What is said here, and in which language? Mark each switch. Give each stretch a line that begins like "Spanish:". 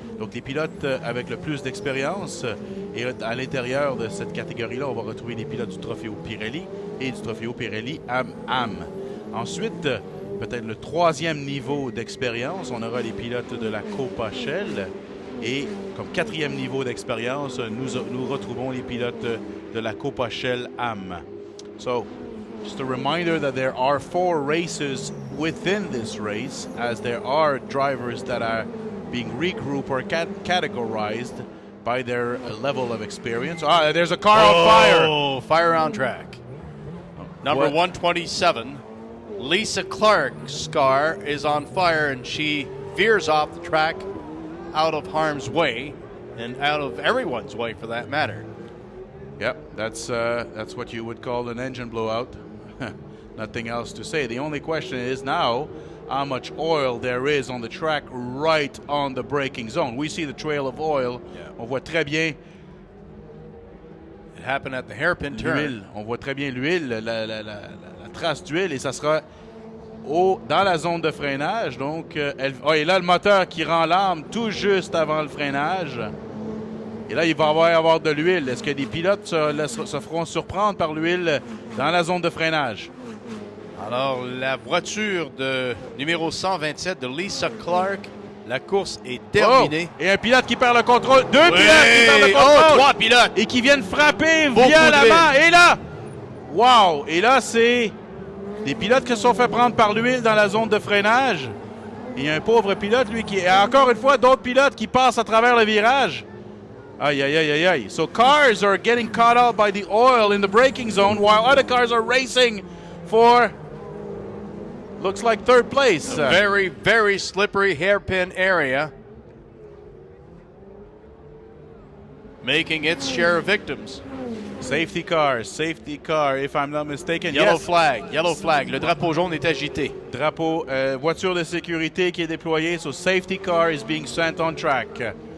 French: Donc, les pilotes avec le plus d'expérience. Et à l'intérieur de cette catégorie-là, on va retrouver les pilotes du Trofeo Pirelli et du Trofeo Pirelli Am-Am. Ensuite, peut-être le 3e niveau d'expérience, on aura les pilotes de la Copa Shell. Et comme 4e niveau d'expérience, nous retrouvons les pilotes de la Copa Shell Am.
English: So, just a reminder that there are 4 races within this race, as there are drivers that are being regrouped or categorized by their level of experience. Ah, there's a car on fire! Oh, fire on track. Number 127, Lisa Clark's car is on fire, and she veers off the track out of harm's way, and out of everyone's way for that matter. Yep, that's what you would call an engine blowout. Nothing else to say. The only question is now how much oil there is on the track right on the braking zone. We see the trail of oil. Yeah.
French: On voit très bien.
English: It happened at the hairpin turn.
French: On voit très bien l'huile, la trace d'huile, et ça sera dans la zone de freinage. Donc, et là, le moteur qui rend l'arme tout juste avant le freinage. Et là, il va y avoir de l'huile. Est-ce que des pilotes se feront surprendre par l'huile dans la zone de freinage? Alors, la voiture de numéro 127 de Lisa Clark, la course est terminée. Oh! Et un pilote qui perd le contrôle. 2 pilotes qui perdent le contrôle. 3 pilotes. Et qui viennent frapper violemment. Et là, wow! Et là, c'est des pilotes qui se sont fait prendre par l'huile dans la zone de freinage. Et il y a un pauvre pilote, lui, qui... Et encore une fois, d'autres pilotes qui passent à travers le virage. Aïe, aïe, aïe, aïe, aïe.
English: So cars are getting caught out by the oil in the braking zone, while other cars are racing for, looks like, third place. A very, very slippery hairpin area, making its share of victims. Safety car, if I'm not mistaken. Yellow flag.
French: Le drapeau jaune est agité. Drapeau, voiture de sécurité qui est déployée.
English: So safety car is being sent on track.